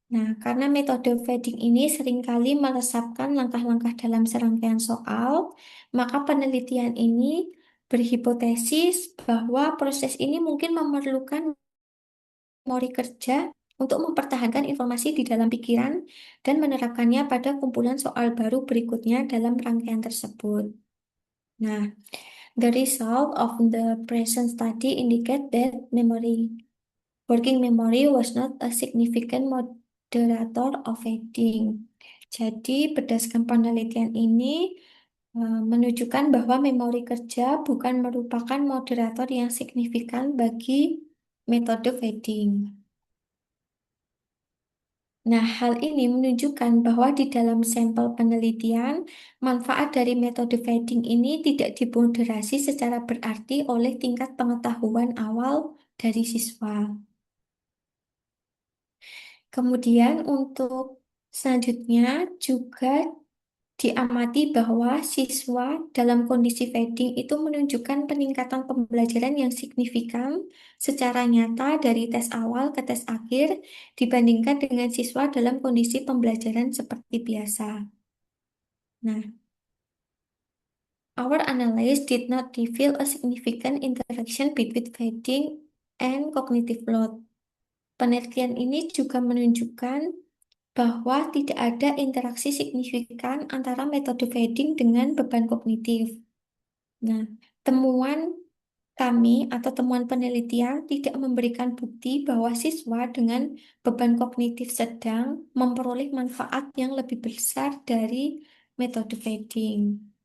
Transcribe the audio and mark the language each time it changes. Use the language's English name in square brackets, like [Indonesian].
[Indonesian] Nah, karena metode fading ini seringkali meresapkan langkah-langkah dalam serangkaian soal, maka penelitian ini berhipotesis bahwa proses ini mungkin memerlukan memori kerja untuk mempertahankan informasi di dalam pikiran dan menerapkannya pada kumpulan soal baru berikutnya dalam rangkaian tersebut. [English] Nah, the result of the present study indicate that working memory was not a significant moderator of fading. [Indonesian] Jadi, berdasarkan penelitian ini menunjukkan bahwa memori kerja bukan merupakan moderator yang signifikan bagi metode fading. Nah, hal ini menunjukkan bahwa di dalam sampel penelitian, manfaat dari metode fading ini tidak dimoderasi secara berarti oleh tingkat pengetahuan awal dari siswa. Kemudian untuk selanjutnya juga diamati bahwa siswa dalam kondisi fading itu menunjukkan peningkatan pembelajaran yang signifikan secara nyata dari tes awal ke tes akhir dibandingkan dengan siswa dalam kondisi pembelajaran seperti biasa. [English] Nah, our analysis did not reveal a significant interaction between fading and cognitive load. [Indonesian] Penelitian ini juga menunjukkan bahwa tidak ada interaksi signifikan antara metode fading dengan beban kognitif. Nah, temuan kami atau temuan penelitian tidak memberikan bukti bahwa siswa dengan beban kognitif sedang memperoleh manfaat yang lebih besar dari metode fading.